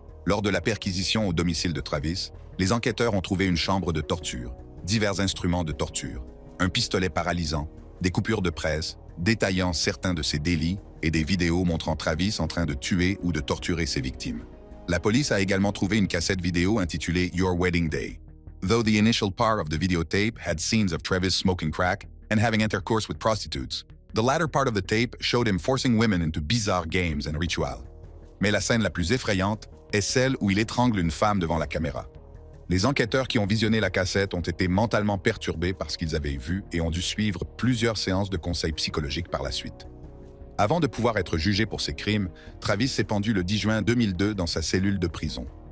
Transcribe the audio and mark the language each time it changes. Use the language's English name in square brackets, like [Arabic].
[French] Lors de la perquisition au domicile de Travis, les enquêteurs ont trouvé une chambre de torture, divers instruments de torture, un pistolet paralysant, des coupures de presse, détaillant certains de ses délits et des vidéos montrant Travis en train de tuer ou de torturer ses victimes. La police a également trouvé une cassette vidéo intitulée Your Wedding Day. [English] Though the initial part of the videotape had scenes of Travis smoking crack and having intercourse with prostitutes, the latter part of the tape showed him forcing women into bizarre games and rituals. [French] Mais la scène la plus effrayante est celle où il étrangle une femme devant la caméra. Les enquêteurs qui ont visionné la cassette ont été mentalement perturbés par ce qu'ils avaient vu et ont dû suivre plusieurs séances de conseils psychologiques par la suite. Avant de pouvoir être jugé pour ses crimes, Travis s'est pendu le 10 juin 2002 dans sa cellule de prison.